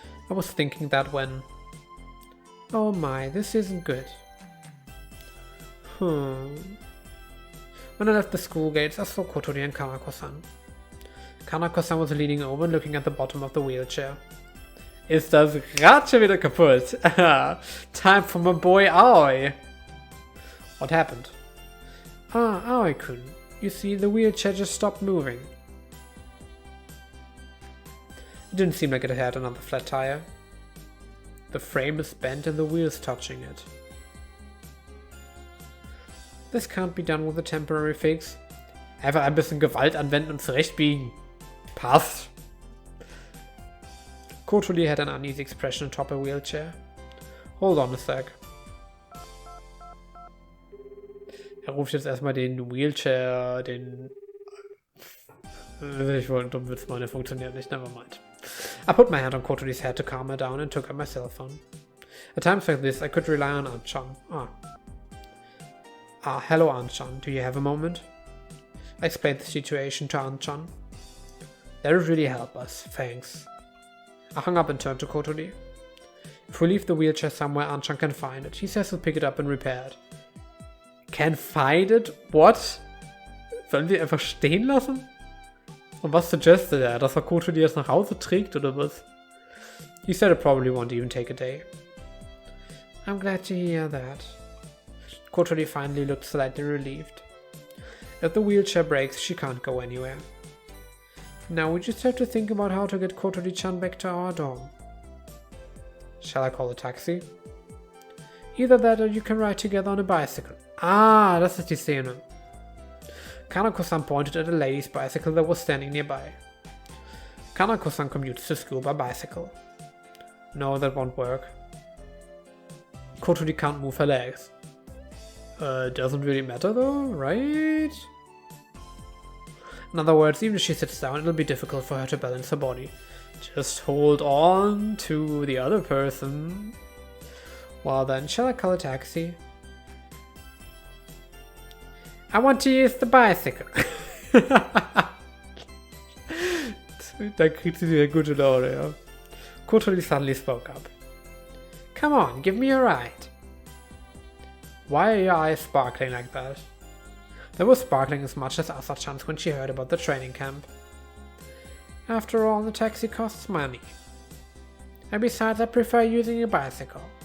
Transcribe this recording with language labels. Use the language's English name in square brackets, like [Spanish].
[English] I was thinking that when... Oh my, this isn't good. When I left the school gates, I saw Kotori and Kanako-san. Kanako-san was leaning over and looking at the bottom of the wheelchair. [German] Ist das Rad schon wieder kaputt? [English] Time for my boy Aoi. What happened? Aoi-kun. You see, the wheelchair just stopped moving. It didn't seem like it had another flat tire. The frame is bent and the wheel's touching it. This can't be done with a temporary fix. [German] Einfach ein bisschen Gewalt anwenden und zurechtbiegen. Passt. [English] Kotori had an uneasy expression atop a wheelchair. Hold on a sec. [German] Ruft jetzt erstmal den Wheelchair, Ich wollte einen dummen Witz machen, der funktioniert nicht, [English] never mind. I put my hand on Kotori's head to calm her down and took out my cell phone. At times like this, I could rely on Aunt-chan. Hello Aunt-chan, do you have a moment? I explained the situation to Aunt-chan. That would really help us, thanks. I hung up and turned to Kotori. If we leave the wheelchair somewhere, Aunt-chan can find it. He says he'll pick it up and repair it. Can find it? What? [German] Sollen wir einfach stehen lassen? Und was suggested er? Dass Kotori das nach Hause trägt oder was? [English] He said it probably won't even take a day. I'm glad to hear that. Kotori finally looked slightly relieved. If the wheelchair breaks, she can't go anywhere. Now we just have to think about how to get Kotori-chan back to our dorm. Shall I call a taxi? Either that or you can ride together on a bicycle. [German] Das ist die Szene. [English] Kanako-san pointed at a lady's bicycle that was standing nearby. Kanako-san commutes to school by bicycle. No, that won't work. Kotori can't move her legs. Doesn't really matter though, right? In other words, even if she sits down, it'll be difficult for her to balance her body. Just hold on to the other person. Well then, shall I call a taxi? I want to use the bicycle. [German] Da kriegt sie wieder gute Laune, ja. [English] Kotori suddenly spoke up. Come on, give me a ride. Why are your eyes sparkling like that? They were sparkling as much as Asa-chan's when she heard about the training camp. After all, the taxi costs money. And besides, I prefer using a bicycle.